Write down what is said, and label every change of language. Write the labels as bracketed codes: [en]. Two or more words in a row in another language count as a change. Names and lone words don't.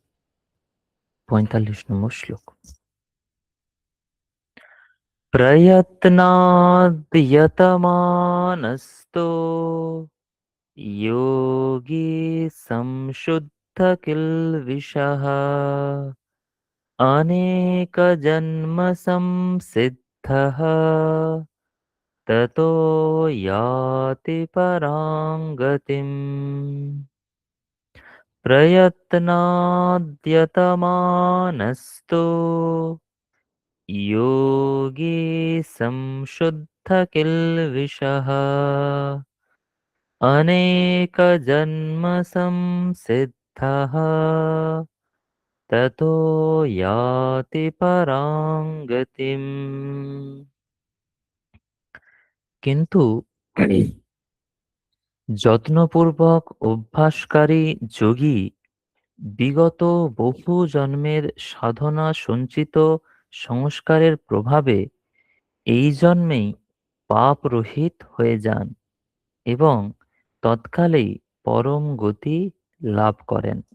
[bn] ৪৫ নম্বর শ্লোক। [sa] প্রয়ত্নাদ্ যতমানস্তো योगी संशुद्ध किल्बिषः अनेकजन्म संसिद्धः ततो याति परां गतिम् प्रयत्नाद्यतमानस्तु योगी संशुद्ध किल्बिषः अनेकजन्म संसिद्धः ततो याति परां गतिम्। [bn] কিন্তু যত্নপূর্বক অভ্যাসকারী যোগী বিগত বহু জন্মের সাধনা সঞ্চিত সংস্কারের প্রভাবে এই জন্মেই পাপ রহিত হয়ে যান এবং তৎকালেই পরম গতি লাভ করেন।